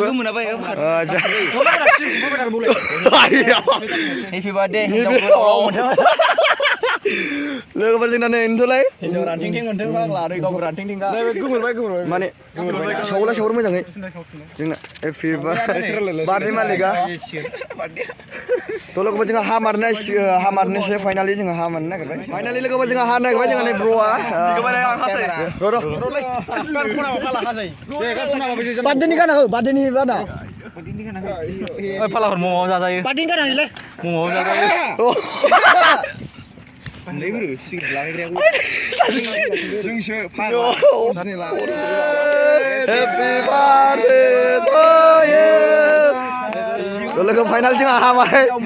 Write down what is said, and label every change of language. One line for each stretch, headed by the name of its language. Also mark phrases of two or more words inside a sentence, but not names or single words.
English: happy birthday
Bodo: लोगोफोर जोंना नै नोंथ'लाय माने सावला सावरो मोजाङै जोंना
English: happy birthday
Bodo: मालिकआ थ' लोगोफोर जोंहा हामारनोसै फाइनालि जोंहा हा मारनो नागिरबाय फाइनालि लोगोफोर जोंहा हा नागिरबाय जोंहा नै ब्र'आ बार्थडेनि गाना हो बार्थडेनि गाना फालाफोर म'म'आव जाजायो बार्थडेनि गाना होलै म'म'आव जाजायो जोंसो
English: happy birthday to you
Bodo: लोगो फाइनाल जोंहा हाबाय